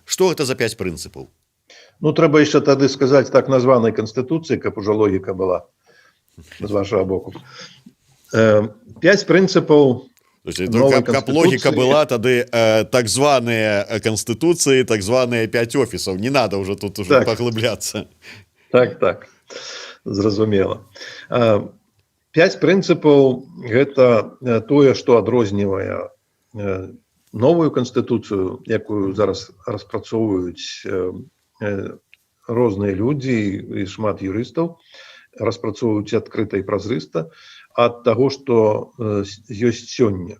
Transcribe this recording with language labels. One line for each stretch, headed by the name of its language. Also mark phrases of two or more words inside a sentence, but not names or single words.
Belarusian: Што гэта за 5 прынцыпаў? Ну, трэба яшчэ тады сказаць так названай Канстытуцыі, каб ужо логіка была з вашага боку. 5 прынцыпаў Каб логіка была, тады так званыя канстытуцыі, так званыя 5 офісаў.
Russian: Не надо уже тут уже паглыбляцца.
Belarusian: Так, зразумела. 5 прынцыпаў – гэта тое, што адрознівае новую канстытуцыю, якую зараз распрацоўваюць розныя людзі і шмат юрыстаў, распрацоўваюць адкрыта і празрыста, ад таго, што ёсць сёння.